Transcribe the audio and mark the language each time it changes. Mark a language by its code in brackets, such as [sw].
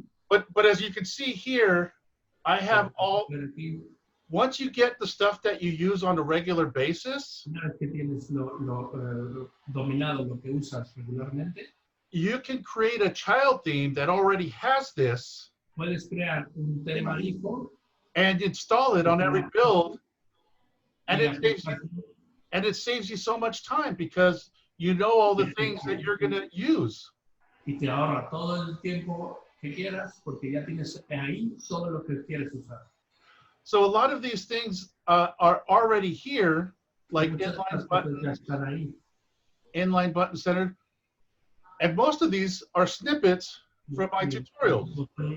[en] But as you can see here, I have all, [es] Pero aquí, [en] once you get the stuff that you use on a regular basis, [es] una vez que tienes dominado lo que usas regularmente, [en] you can create a child theme that already has this [es] puedes crear un tema hijo [en] and install it on every build. And [es] y [en] it saves you so much time because you know all the things that you're going to use. [es] y te ahorra todo el tiempo que quieras porque ya tienes ahí todo lo que quieres usar. [en] So a lot of these things are already here, like [es] Muchas [en] inline [es] cosas ya [en] buttons, [es] están ahí. [en] inline button centered. And most of these are snippets from my tutorials.